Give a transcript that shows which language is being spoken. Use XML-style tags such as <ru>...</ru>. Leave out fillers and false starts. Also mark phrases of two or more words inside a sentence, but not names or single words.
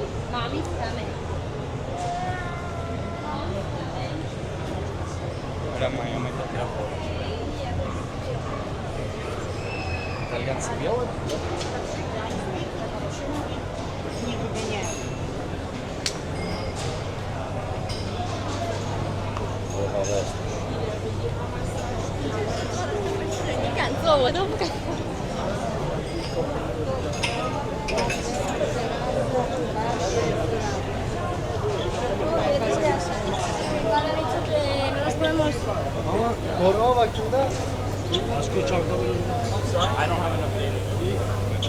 <en>Mommy's coming.</en> <pt>Era amanhã, mas daqui a pouco. Tá ligado? Você viu? Vou falar.</pt> <zh>你敢做，我都不敢。</zh> <tr>Koruma bakımda</tr> <en>I don't have enough data.</en>